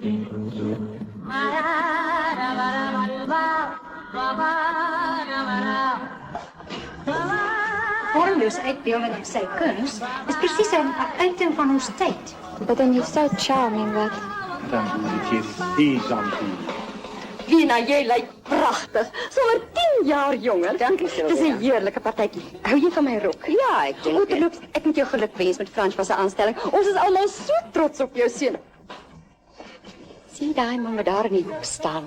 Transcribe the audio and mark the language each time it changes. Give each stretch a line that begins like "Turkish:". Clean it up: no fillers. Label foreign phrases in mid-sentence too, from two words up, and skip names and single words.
Afrikaans: Vormloos uitbeelding op sy kuns is presies 'n uiting van ons tyd.
English: But then you're so charming,
Afrikaans: wat?
Dutch: Dan moet ik je die aan doen.
Afrikaans: Wina, jy lyk pragtig. Sommer 10 jaar jonger. Dankie, Dis Sylvia. 'n heerlike partytjie. Hou jy van my rok? Ja, ek dink dit. Ouderloops, ek moet jou geluk wens met François se aanstelling. Ons is almal so trots op jou seun. Sien daai man wat daar in die hoek staan.